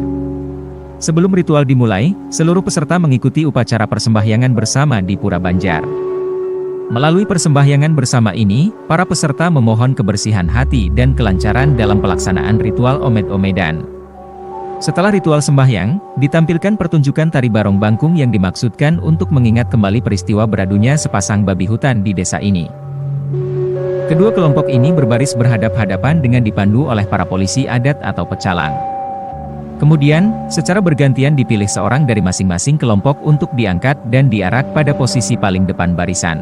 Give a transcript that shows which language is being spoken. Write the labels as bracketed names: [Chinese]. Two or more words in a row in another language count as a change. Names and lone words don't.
[Indonesian] Sebelum ritual dimulai, seluruh peserta mengikuti upacara persembahyangan bersama di Pura Banjar. Melalui persembahyangan bersama ini, para peserta memohon kebersihan hati dan kelancaran dalam pelaksanaan ritual Omed-Omedan. Setelah ritual sembahyang, ditampilkan pertunjukan tari barong bangkung yang dimaksudkan untuk mengingat kembali peristiwa beradunya sepasang babi hutan di desa ini. Kedua kelompok ini berbaris berhadap-hadapan dengan dipandu oleh para polisi adat atau pecalang. Kemudian, secara bergantian dipilih seorang dari masing-masing kelompok untuk diangkat dan diarak pada posisi paling depan barisan.